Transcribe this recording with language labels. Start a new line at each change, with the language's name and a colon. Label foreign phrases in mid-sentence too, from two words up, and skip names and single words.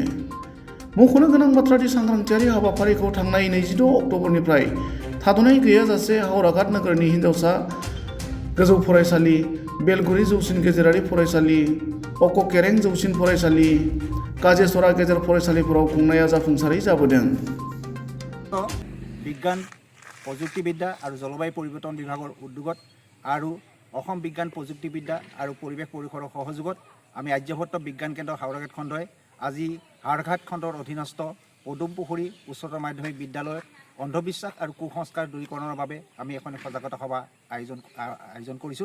Bodo: मख'नो गोनां बाथ्रादि सांग्रांथियारि हाबाफारिखौ थांनाय 26 अक्ट'बरनिफ्राय थाद'नाय गैयाजासे हावराघाट नोगोरनि हिनजावसा गोजौ फरायसालि, बेलगुरि जौसिन गेजेरारि फरायसालि, अक'केरें जौसिन फरायसालि, काजेसरा गेजेर फरायसालिफोराव खुंनाया जाफुंसारै जाबोदों।
Assamese: বিজ্ঞান প্ৰযুক্তিবিদ্যা আৰু জলবায়ু পৰিৱৰ্তন বিভাগৰ উদ্যোগত আৰু অসম বিজ্ঞান প্ৰযুক্তিবিদ্যা আৰু পৰিৱেশ পৰিসৰৰ সহযোগত আমি আৰ্যভট্ট বিজ্ঞান কেন্দ্ৰ হাওৰাঘাট খণ্ডই আজি হাওৰাঘাট খণ্ডৰ অধীনস্থ পদুমপুখুৰী উচ্চতৰ মাধ্যমিক বিদ্যালয়ত অন্ধবিশ্বাস আৰু কুসংস্কাৰ দূৰীকৰণৰ বাবে আমি এখন সজাগতা সভা আয়োজন কৰিছোঁ।